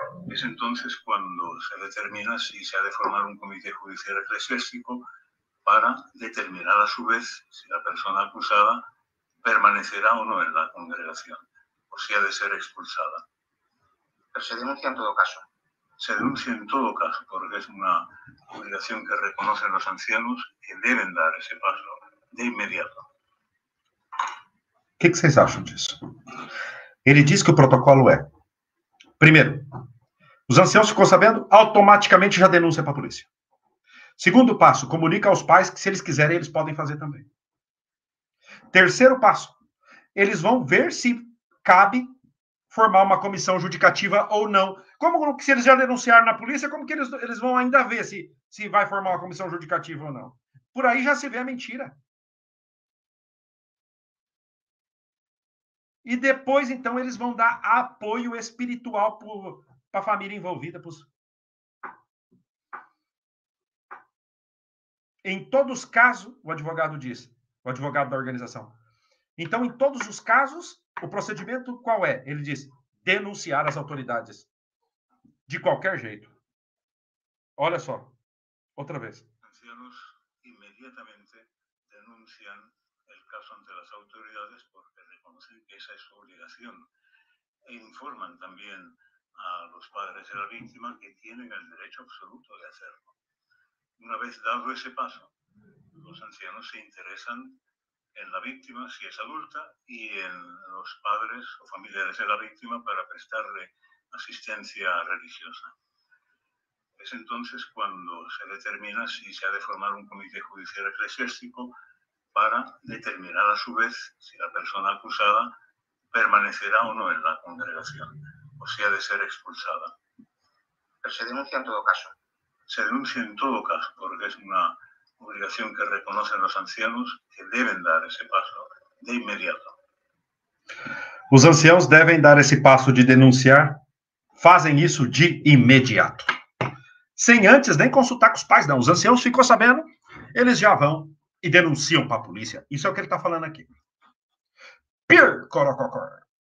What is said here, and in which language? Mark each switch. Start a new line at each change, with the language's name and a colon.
Spanish: Es entonces cuando se determina si se ha de formar un comité judicial eclesiástico para determinar a su vez si la persona acusada permanecerá o no en la congregación, o si ha de ser expulsada. Pero se denuncia en todo caso. Se denuncia en todo caso, porque es una obligación que reconocen los ancianos que deben dar
Portuguese: esse passo de imediato. O que vocês acham disso? Ele diz que o protocolo é: primeiro, os anciãos ficou sabendo, automaticamente já denuncia para a polícia. Segundo passo, comunica aos pais que se eles quiserem, eles podem fazer também. Terceiro passo, eles vão ver se cabe formar uma comissão judicativa ou não. Como que se eles já denunciaram na polícia, como que eles vão ainda ver se vai formar uma comissão judicativa ou não? Por aí já se vê a mentira. E depois, então, eles vão dar apoio espiritual para a família envolvida. Em todos os casos, o advogado diz, o advogado da organização. Então, em todos os casos, o procedimento qual é? Ele diz, denunciar as autoridades. De qualquer jeito. Olha só, outra vez.
Spanish: Ancianos inmediatamente denuncian el caso ante las autoridades porque reconocen que esa es su obligación e informan también a los padres de la víctima que tienen el derecho absoluto de hacerlo. Una vez dado ese paso, los ancianos se interesan en la víctima, si es adulta, y en los padres o familiares de la víctima para prestarle asistencia religiosa. Es entonces cuando se determina si se ha de formar un comité judicial eclesiástico para determinar a su vez si la persona acusada permanecerá o no en la congregación, o si ha de ser expulsada. Pero se denuncia en todo caso. Se denuncia en todo caso, porque es una obrigación que reconocen los ancianos que deben dar
Portuguese: esse passo de imediato. Os anciãos devem dar esse passo de denunciar, fazem isso de imediato. Sem antes nem consultar com os pais, não. Os anciãos ficou sabendo, eles já vão e denunciam para a polícia. Isso é o que ele está falando aqui. Pir, corococor.